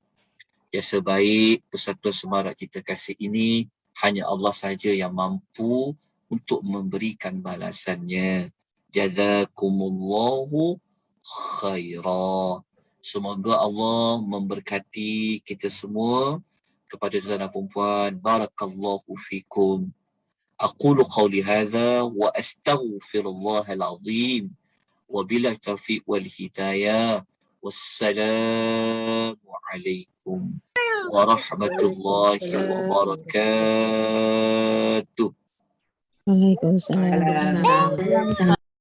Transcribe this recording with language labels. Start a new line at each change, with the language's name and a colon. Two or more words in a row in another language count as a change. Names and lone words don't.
Malay: Jasa baik Persatuan Semarak Cinta Kasih ini hanya Allah saja yang mampu untuk memberikan balasannya.
Arabic: جزاكم الله خيرا.
Malay: Semoga Allah memberkati kita semua kepada tuan dan perempuan.
Arabic: بارك الله فيكم. أقول قولي هذا وأستغفر الله العظيم. وبالله التوفيق والهداية. والسلام عليكم ورحمة الله وبركاته. Waalaikumsalam. Waalaikumsalam.